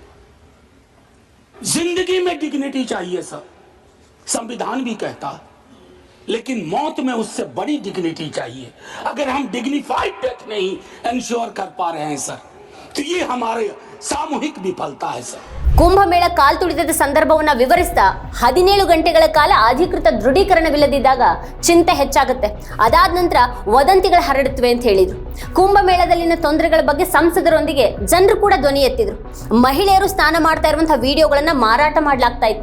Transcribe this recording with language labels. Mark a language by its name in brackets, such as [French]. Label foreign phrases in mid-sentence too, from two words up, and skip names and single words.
[Hindi] जिंदगी में डिग्निटी चाहिए सर, संविधान भी कहता, लेकिन मौत में उससे बड़ी डिग्निटी चाहिए। अगर हम [English] dignified death [Hindi] नहीं एंश्योर कर पा रहे हैं सर, तो ये हमारे सामूहिक विफलता है सर। [Kannada] ಕುಂಭಮೇಳ ಕಾಲ್ತುಳಿತದ ಸಂದರ್ಭವನ್ನ ವಿವರಿಸ್ತಾ 17 ಗಂಟೆಗಳ ಕಾಲ ಅಧಿಕೃತ ದೃಢೀಕರಣವಿಲ್ಲದಿದ್ದಾಗ ಚಿಂತೆ ಹೆಚ್ಚಾಗುತ್ತೆ. ಅದಾದ ನಂತರ ವದಂತಿಗಳು ಹರಡುತ್ತವೆ ಅಂತ ಹೇಳಿದ್ರು. ಕುಂಭಮೇಳದಲ್ಲಿನ ತೊಂದರೆಗಳ ಬಗ್ಗೆ ಸಂಸದರೊಂದಿಗೆ ಜನರು ಕೂಡ ಧ್ವನಿ ಎತ್ತಿದ್ರು. ಮಹಿಳೆಯರು ಸ್ನಾನ ಮಾಡ್ತಾ ಇರುವಂತಹ ವಿಡಿಯೋಗಳನ್ನ ಮಾರಾಟ ಮಾಡಲಾಗ್ತಾ ಇತ್ತು.